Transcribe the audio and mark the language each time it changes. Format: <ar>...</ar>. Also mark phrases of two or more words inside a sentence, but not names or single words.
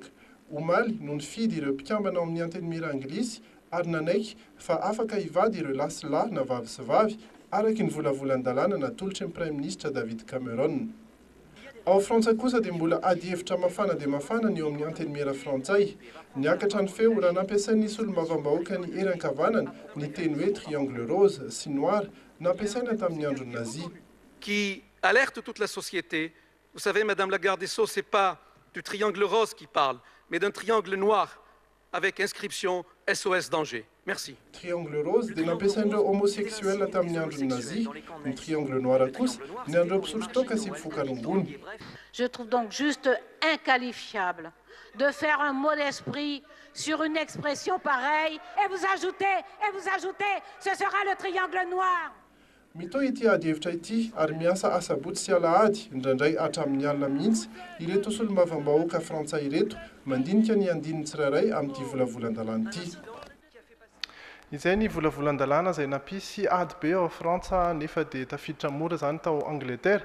<mg>Omaly no nifidy ireo mpikambana ao amin'ny antenimira anglisy ary nanaiky fa afaka hivady ireo lasilahy na vavy sy vavy araky ny volavolan-dalàna natolotry ny Prime Ministre David Cameron. Ao Frantsa kosa dia mbola ady hevitra mafana dia mafana ny eo amin'ny antenimira frantsay. Niakatra ny feo raha nampiasain'ny solombavambahoaka ny eran-kavanana ny teny hoe</mg> <fr>triangle rose</fr> <mg>sy noir nampiasaina tamin'ny andro nazi.</mg> <fr>Qui alerte toute la société. Vous savez, Madame la garde des Sceaux, ce n'est pas du triangle rose qui parle, mais d'un triangle noir avec inscription SOS danger. Merci. Triangle rose</fr> <mg>dia nampiasain'ireo homosexuel tamin'ny andro nazi, ny</mg> <fr>triangle noir</fr> <mg>kosa ny andreo mpisotro toaka sy mpifoka rongony.</mg> <fr>Je trouve donc juste inqualifiable de faire un mot d'esprit sur une expression pareille et vous ajoutez, ce sera le triangle noir.</fr> <mg>Mitohy ity ady hevitra ity ary miasa asabotsy sy alahady indraindray hatramin'ny alina mihitsy ireto solombavambahoaka frantsay ireto mandinika ny andininy tsirairay amin'ity volavolan-dalàna ity. Izay ny volavolan-dalàna izay nampisy ady be ao Frantsa nefa dia tafiditra mora zany tao Angleterre.</mg>